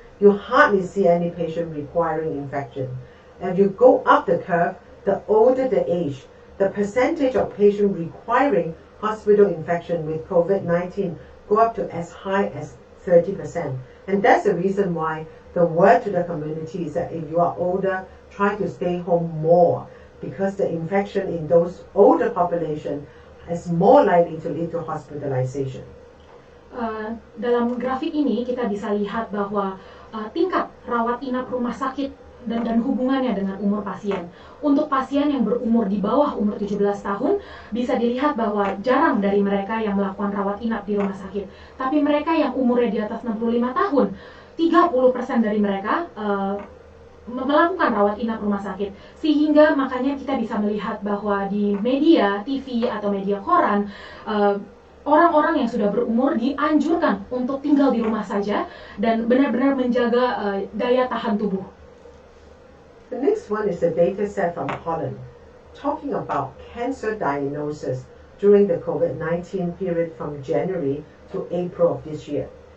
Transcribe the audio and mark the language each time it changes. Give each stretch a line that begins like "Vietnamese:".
English: You hardly see any patient requiring infection. As you go up the curve, the older the age, the percentage of patients requiring hospital infection with COVID-19 go up to as high as 30%. And that's the reason why the word to the community is that if you are older, try to stay home more, because the infection in those older population is more likely to lead to hospitalization.
Indonesian: Dalam grafik ini kita bisa lihat bahwa tingkat rawat inap rumah sakit dan hubungannya dengan umur pasien. Untuk pasien yang berumur di bawah umur 17 tahun, bisa dilihat bahwa jarang dari mereka yang melakukan rawat inap di rumah sakit. Tapi mereka yang umurnya di atas 65 tahun, 30% dari mereka melakukan rawat inap rumah sakit. Sehingga makanya kita bisa melihat bahwa di media, TV atau media koran, orang-orang yang sudah berumur dianjurkan untuk tinggal di rumah saja dan benar-benar menjaga daya tahan tubuh.
English: The next one is a data set from Holland, talking about cancer diagnosis during the COVID-19 period from January to April of this year.